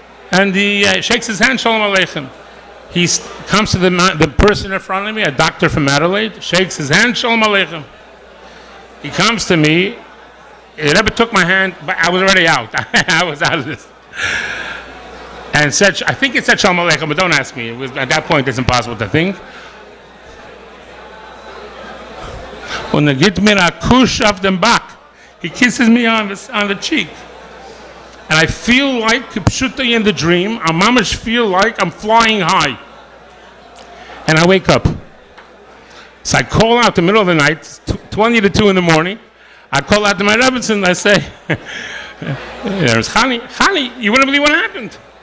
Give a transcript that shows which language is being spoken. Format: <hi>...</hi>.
<en>And he shakes his hand, Shalom Aleichem. He comes to the person in front of me, a doctor from Adelaide, shakes his hand, Shalom Aleichem. He comes to me. The Rebbe took my hand, but I was already out. I was out of this. And said, I think it said Shalom Aleichem, but don't ask me. It was, at that point, it's impossible to think.</en> <yi>Und gibt mir a kush auf dem Back.</yi> <en>He kisses me on the cheek. And I feel like, Pshuta in the dream, I mamish feel like I'm flying high. And I wake up. So I call out the middle of the night, 20 to 2 in the morning. I call out to my Rebbetzin, I say, there's Chani, you wouldn't believe what happened.</en>